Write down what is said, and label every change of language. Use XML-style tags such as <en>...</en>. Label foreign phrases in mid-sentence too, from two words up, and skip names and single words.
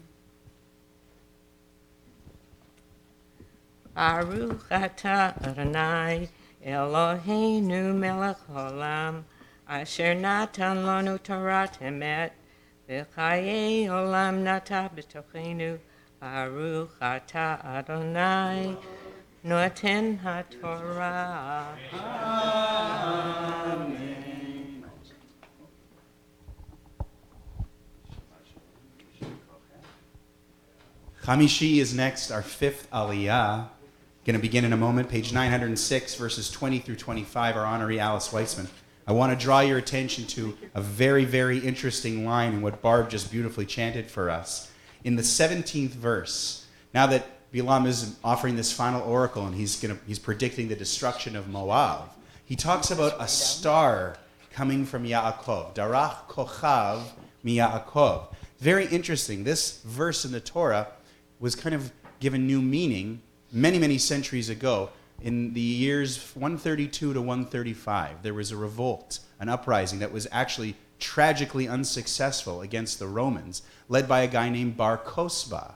<he>ברוך אתה אדני אלהינו מלך העולם אשר נתן לנו תורת אמת וחיי עולם נטע בתוכנו ברוך אתה אדני נותן התורה. Amen.</he> <en>Chamishi is next, our fifth aliyah. Going to begin in a moment, page 906, verses 20 through 25, our honoree Alice Weitzman. I want to draw your attention to a very, very interesting line in what Barb just beautifully chanted for us. In the 17th verse, now that Bilam is offering this final oracle and he's predicting the destruction of Moab, he talks about a star coming from Yaakov.</en> <he>דרך כוכב מיעקב.</he> <en>Very interesting. This verse in the Torah was kind of given new meaning many, many centuries ago. In the years 132 to 135, there was a revolt, an uprising that was actually tragically unsuccessful against the Romans, led by a guy named Bar Kokhba.</en>